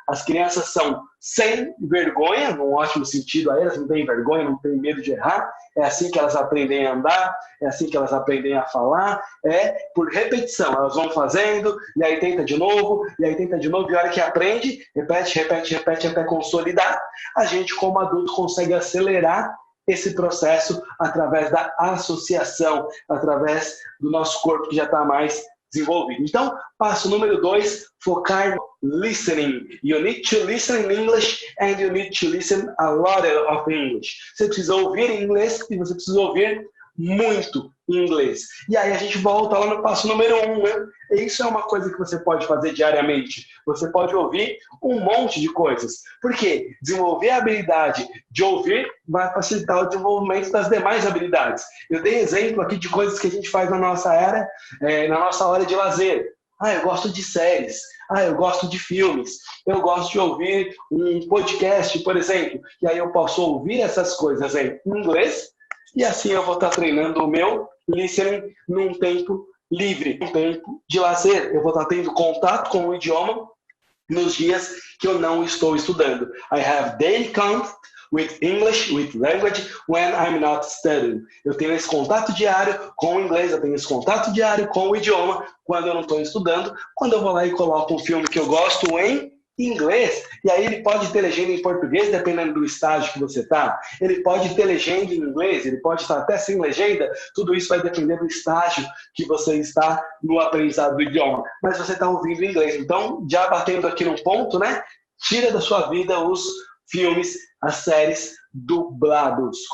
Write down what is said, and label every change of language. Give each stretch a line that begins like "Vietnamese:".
Portuguese: As crianças são sem vergonha, num ótimo sentido a elas, não têm vergonha, não têm medo de errar, é assim que elas aprendem a andar, é assim que elas aprendem a falar, é por repetição, elas vão fazendo, e aí tenta de novo, e aí tenta de novo, e a hora que aprende, repete até consolidar, a gente como adulto consegue acelerar esse processo através da associação, através do nosso corpo que já está mais desenvolvido. Então, passo número 2, focar no listening.
English: You need to listen in English and you need to listen a lot of English.
Portuguese: Você precisa ouvir em inglês e você precisa ouvir muito em inglês. E aí a gente volta lá no passo número 1, né? Isso é uma coisa que você pode fazer diariamente. Você pode ouvir um monte de coisas. Por quê? Desenvolver a habilidade de ouvir vai facilitar o desenvolvimento das demais habilidades. Eu dei exemplo aqui de coisas que a gente faz na nossa era, na nossa hora de lazer. Eu gosto de séries. Eu gosto de filmes. Eu gosto de ouvir um podcast, por exemplo. E aí eu posso ouvir essas coisas em inglês e assim eu vou estar treinando o meu listening num tempo livre, um tempo de lazer. Eu vou estar tendo contato com o idioma nos dias que eu não estou estudando.
English: I have daily contact with English, with language, when I'm not studying.
Portuguese: Eu tenho esse contato diário com o inglês, eu tenho esse contato diário com o idioma quando eu não estou estudando, quando eu vou lá e coloco um filme que eu gosto em inglês, e aí ele pode ter legenda em português, dependendo do estágio que você está, ele pode ter legenda em inglês, ele pode estar até sem legenda, tudo isso vai depender do estágio que você está no aprendizado do idioma, mas você está ouvindo inglês, então, já batendo aqui num ponto, né, tira da sua vida os filmes, as séries dublados.